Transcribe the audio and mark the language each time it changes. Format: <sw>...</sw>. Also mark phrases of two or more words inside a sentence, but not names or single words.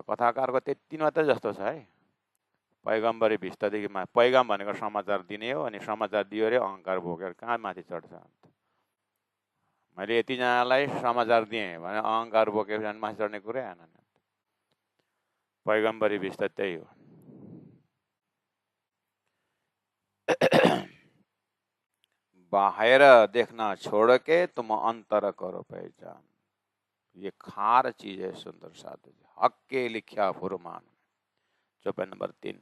<ne>कथाकारको त्यति मात्रै जस्तो छ है, पैगम्बरी भिस्तदेखि पैगाम भनेको समाचार दिने हो, अनि समाचार दियो अरे अहङ्कार बोकेर कहाँ माथि चढ्छ। अन्त मैले यतिजनालाई समाचार दिएँ भने अहङ्कार बोकेर माथि चढ्ने कुरै आएन। पैगम्बरी भिस्त त्यही हो।</ne> <hi>बाहर देखना छोड़ के तुम अंतर करो पहचान, ये खार चीज है सुंदर साधु जी। हक के लिखा फुरमान, चौपाई नंबर 3।</hi>